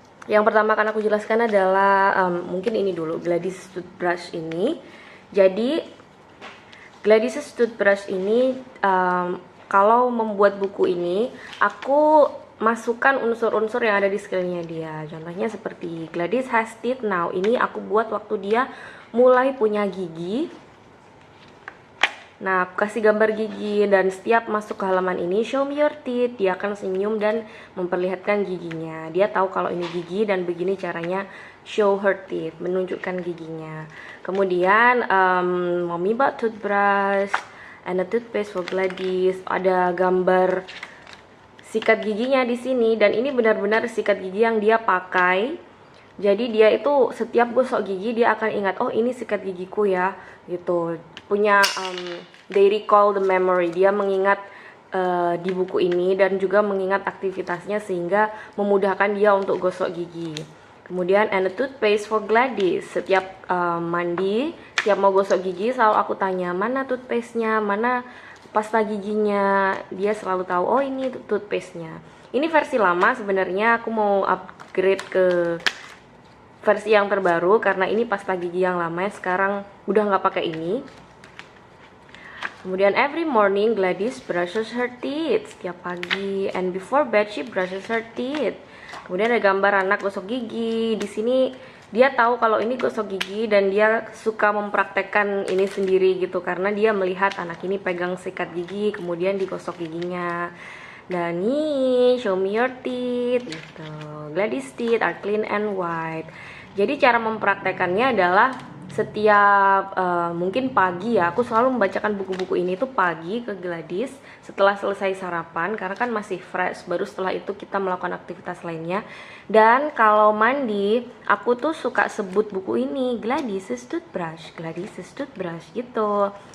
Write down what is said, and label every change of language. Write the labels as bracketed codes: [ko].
[id] Yang pertama akan aku jelaskan adalah mungkin ini dulu, Gladys toothbrush ini. Jadi Gladys toothbrush ini kalau membuat buku ini, aku masukkan unsur-unsur yang ada di sekelilingnya dia. Contohnya seperti [en] Gladys has teeth now. [id] Ini aku buat waktu dia mulai punya gigi. Nah, aku kasih gambar gigi dan setiap masuk ke halaman ini, [en] show me your teeth. [id] Dia akan senyum dan memperlihatkan giginya. Dia tahu kalau ini gigi dan begini caranya [en] show her teeth, [id] menunjukkan giginya. Kemudian, [en] mommy bought toothbrush and a toothpaste for Gladys. [id] Ada gambar sikat giginya di sini dan ini benar-benar sikat gigi yang dia pakai. Jadi dia itu setiap gosok gigi dia akan ingat, oh ini sikat gigiku ya, gitu. Punya [en] they recall the memory. [id] Dia mengingat di buku ini dan juga mengingat aktivitasnya sehingga memudahkan dia untuk gosok gigi. Kemudian [en] and a toothpaste for Gladys. [id] Setiap mandi, setiap mau gosok gigi selalu aku tanya, mana toothpaste-nya, mana pasta giginya. Dia selalu tahu, oh ini toothpaste-nya. Ini versi lama, sebenarnya aku mau upgrade ke versi yang terbaru karena ini pasta gigi yang lama, sekarang udah nggak pakai ini. Kemudian [en] every morning Gladys brushes her teeth. [id] Setiap pagi [en] and before bed she brushes her teeth. [id] Kemudian ada gambar anak gosok gigi. Di sini dia tahu kalau ini gosok gigi dan dia suka mempraktekkan ini sendiri gitu karena dia melihat anak ini pegang sikat gigi kemudian digosok giginya. Dan nih, [en] show me your teeth [id] gitu. [en] Gladys teeth are clean and white. [id] Jadi cara mempraktekannya adalah setiap mungkin pagi ya, aku selalu membacakan buku-buku ini tuh pagi ke Gladys setelah selesai sarapan karena kan masih fresh, baru setelah itu kita melakukan aktivitas lainnya. Dan kalau mandi, aku tuh suka sebut buku ini Gladys's toothbrush, Gladys's toothbrush gitu.